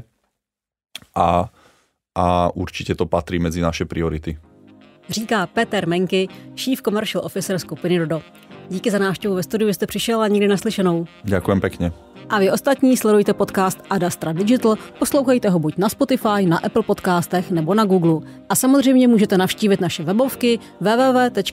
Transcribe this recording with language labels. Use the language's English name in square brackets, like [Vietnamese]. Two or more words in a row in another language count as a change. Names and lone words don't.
[Slovak] A určite to patrí medzi naše priority. [Czech] Říká Peter Menky, [English] Chief Commercial Officer [Czech] skupiny Dodo. Díky za návštěvu ve studiu, jste přišel a nikdy naslyšenou. [Slovak] Ďakujem pekne. [Czech] A vy ostatní sledujte podcast Adastra Digital, poslouchejte ho buď na Spotify, na Apple podcastech nebo na Google. A samozřejmě můžete navštívit naše webovky www.adastra.digital.